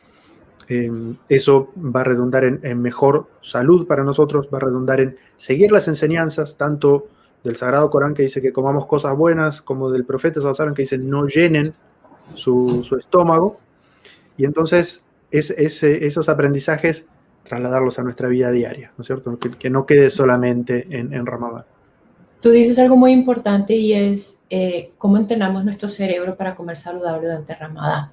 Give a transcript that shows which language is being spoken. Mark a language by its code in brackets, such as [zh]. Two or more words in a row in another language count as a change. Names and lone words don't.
[es] Eso va a redundar en mejor salud para nosotros, va a redundar en seguir las enseñanzas, tanto del Sagrado Corán, que dice que comamos cosas buenas, como del profeta [ar] صلى الله عليه وسلم, [es] que dice no llenen su estómago. Y entonces esos aprendizajes trasladarlos a nuestra vida diaria, ¿no es cierto? Que no quede solamente en Ramadán. Tú dices algo muy importante y es cómo entrenamos nuestro cerebro para comer saludable durante Ramadán.